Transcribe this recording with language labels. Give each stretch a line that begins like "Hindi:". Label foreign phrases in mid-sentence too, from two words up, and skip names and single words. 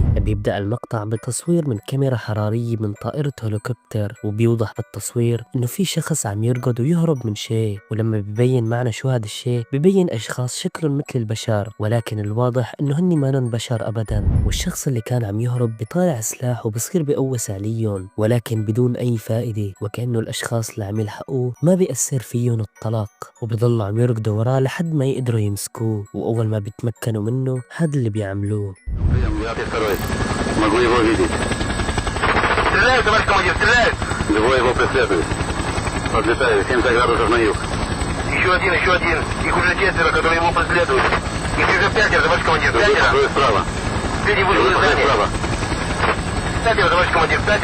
Arabic: بيبدأ المقطع بتصوير من كاميرا حرارية من طائرة هليكوبتر، وبيوضح بالتصوير إنه في شخص عم يركض ويهرب من شيء، ولما ببين معنا شو هذا الشيء ببين أشخاص شكلهم مثل البشر، ولكن الواضح إنه هني مانن بشر أبدا. والشخص اللي كان عم يهرب بيطالع سلاح وبصير بيقوس عليهم، ولكن بدون أي فائدة، وكأنه الأشخاص اللي عم يلحقوه ما بيأثر فيهم الطلق، وبيضلوا عم يركضوا وراه لحد ما يقدروا يمسكوه. وأول ما بيتمكنوا منه هذا اللي بيعملوه.
Russian: Стреляют, товарищ командир, стреляют! Двое его преследуют. Подлетают, 70 градусов на юг. Еще один. Их уже 4, которые его преследуют. Их уже 5, товарищ командир, 5. Справа. Впереди вышли здание. 5, товарищ командир, 5.